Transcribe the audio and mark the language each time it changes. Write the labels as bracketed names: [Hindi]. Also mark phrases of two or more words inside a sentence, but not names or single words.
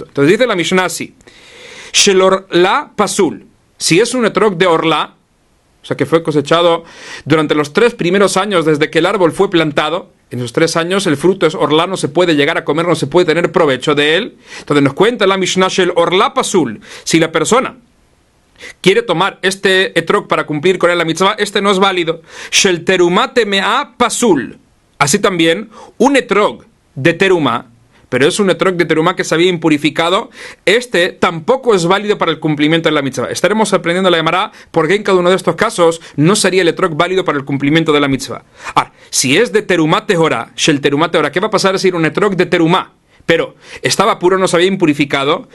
[Spanish] Entonces dice la Mishnah así, [Hebrew] של ערלה פסול, [Spanish] si es un etrog de Orlá, o sea que fue cosechado durante los 3 primeros años desde que el árbol fue plantado, en esos 3 años el fruto es Orlá, no se puede llegar a comer, no se puede tener provecho de él. Entonces nos cuenta la Mishnah [Hebrew] של ערלה פסול, [Spanish] si la persona quiere tomar este etrog para cumplir con él la mitzvah, este no es válido. [Hebrew] של תרומה טמאה פסול, [Spanish] así también un etrog de terumá, pero es un etrog de terumá que se había impurificado, este tampoco es válido para el cumplimiento de la mitzvah. Estaremos aprendiendo la Gemara porque en cada uno de estos casos no sería el etrog válido para el cumplimiento de la mitzvah. Si es de [Hebrew] תרומה טהורה, של תרומה טהורה, [Spanish] ¿qué va a pasar si era un etrog de terumá, pero estaba puro, no se había impurificado?